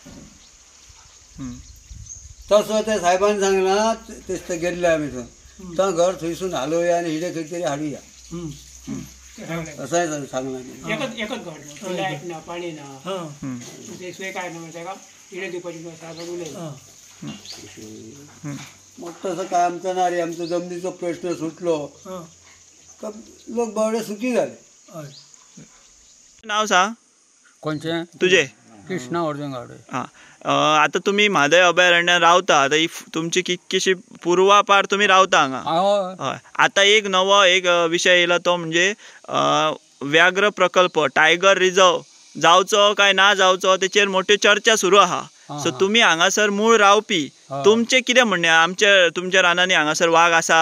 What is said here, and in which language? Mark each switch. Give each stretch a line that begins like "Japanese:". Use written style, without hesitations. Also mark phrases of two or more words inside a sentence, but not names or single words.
Konkani: तसो त्या साहेबान सांगला तेच गेल्ले आमी थंय घर थंयसून हालोवया आनी हिडे खंय तरी हाडुया असाय सांगला. एकच घर लायट ना पाणी ना ते सोय काय ना तेका इडे दिवपाची उलयता. मग तसं काय आमचा ना रे. आमचो जमनीचो प्रश्न सुटलो का लोक बावडे सुखी झाले. नाव सांग कोणचे तुझे? कृष्णा अर्जुन गावडे. हां आता तुम्ही म्हादय अभयारण्यात रावता. आता ही तुमची कितकीशी पूर्वापार तुम्ही रावता हांगा. हय आता एक नवो एक विशय येयला तो म्हणजे व्याघ्र प्रकल्प
English: tiger reserve
Konkani: जावचो काय ना जावचो तेचेर मोठ्यो चर्चा सुरू आहा. सो तुम्ही हांगासर मूळ रावपी तुमचे कितें म्हणणें आमच्या तुमच्या रानांनी हांगासर वाघ आसा?